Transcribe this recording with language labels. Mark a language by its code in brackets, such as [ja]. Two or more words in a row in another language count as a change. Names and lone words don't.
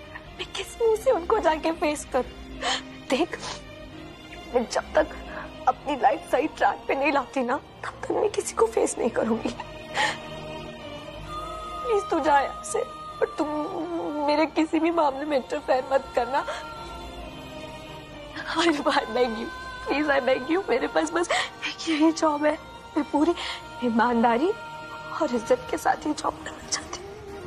[hi] मैं किस मुंह से उनको जाके फेस करूं? देख, मैं जब तक अपनी लाइफ सही ट्रैक पे नहीं लाती ना तब तक मैं किसी को फेस नहीं करूंगी। प्लीज तू जा यहाँ से और तुम मेरे किसी भी मामले में इंटरफेयर मत करना। [en] I beg you, please I beg you। [hi] मेरे पास बस एक यही जॉब है। मैं पूरी ईमानदारी और इज्जत के साथ ये जॉब करना चाहती हूँ।